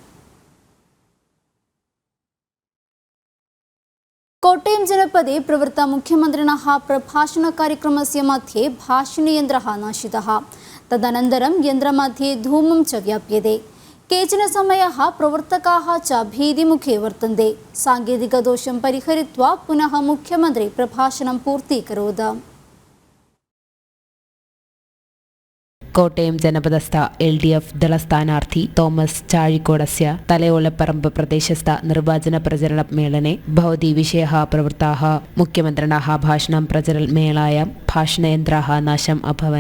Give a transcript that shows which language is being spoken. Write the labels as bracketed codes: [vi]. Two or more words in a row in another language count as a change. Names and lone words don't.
[sa] कोट्टयम जनपदे प्रवृत्त मुख्यमन्त्रिणः प्रभाषणकार्यक्रमस्य मध्ये भाषणयन्त्रः नाशितः. तदनन्तरं यन्त्रमध्ये धूमं च व्याप्यते. केचन समयः प्रवर्तकाः च भीतिमुखे वर्तन्ते। साङ्केतिकदोषं परिहृत्वा पुनः मुख्यमन्त्री प्रभाषणं पूर्तीकरोत्। കോട്ടയം ജനപദസ്ഥ LDF ദളസ്ഥാനാർത്ഥി തോമസ് ചാഴിക്കോടസ്യ തലയോളപ്പറമ്പ് പ്രദേശസ്ഥ നിർവാചന പ്രചരണ മേളനെ ഭവതി വിഷയः പ്രവൃത്താः മുഖ്യമന്ത്രിണः ഭാഷണം പ്രചരണ മേളായാം ഭാഷണയന്ത്രാः നാശം അഭവൻ.